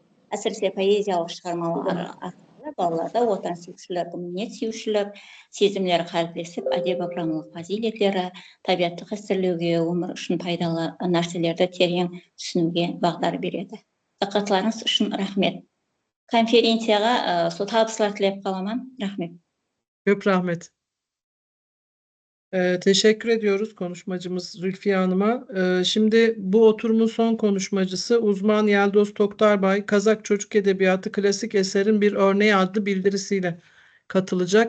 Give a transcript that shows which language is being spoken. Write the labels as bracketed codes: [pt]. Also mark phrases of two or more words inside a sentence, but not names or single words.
[kk] Әсіресе поэзиялық шығармалар арқылы балаларда отансүйгіштік, мінез сүйушілік, сезімдері қалыптасып, әдеби-ғұламалық фазилеттері, табиғатты қастерлеуге, өмір үшін пайдалы нәрселерді терең түсінуге бағдар береді. Диққатларыңыз үшін рахмет. Конференцияға сол табыстар тілеп қаламын. Рахмет. [tr] Çok rahmet. Teşekkür ediyoruz konuşmacımız Zülfiye Hanım'a. Şimdi bu oturumun son konuşmacısı uzman Yeldoz Toktarbay, Kazak Çocuk Edebiyatı Klasik Eserin Bir Örneği adlı bildirisiyle katılacak.